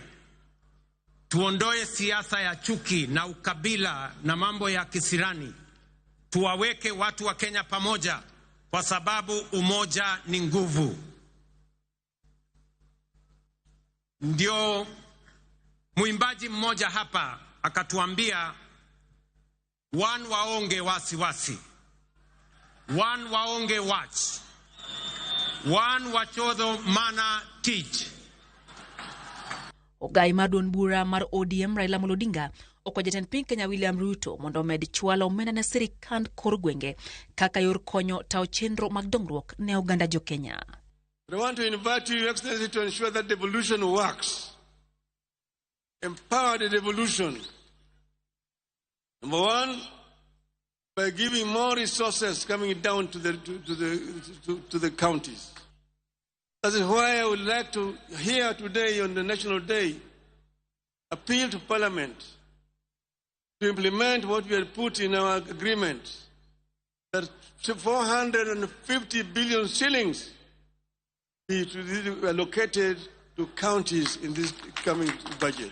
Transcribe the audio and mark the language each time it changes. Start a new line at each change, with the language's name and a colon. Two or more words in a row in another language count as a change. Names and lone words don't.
Swahili: Tuondoe siasa ya chuki na ukabila na mambo ya kisirani. Tuwaweke watu wa Kenya pamoja kwa sababu umoja ni nguvu. Ndio muimbaji mmoja hapa akatuambia,
Luo (Kenya and Tanzania): one onge wasiwasi, one onge watch, one wachodho mana tich. Ogai madon bura mar ODM Raila Odinga okwayo jatend piny Kenya William Ruto mondo med chwalo omenda ne sirikand kor gwenge kaka yor konyo tao chenro mag dongruok ne oganda jo Kenya.
English: I want to invite you, Your Excellency, to ensure that devolution works. Empower the devolution. Number one, by giving more resources coming down to the counties. That is why I would like to here today on the National Day appeal to Parliament to implement what we had put in our agreement, that 450 billion shillings be allocated to counties in this coming budget.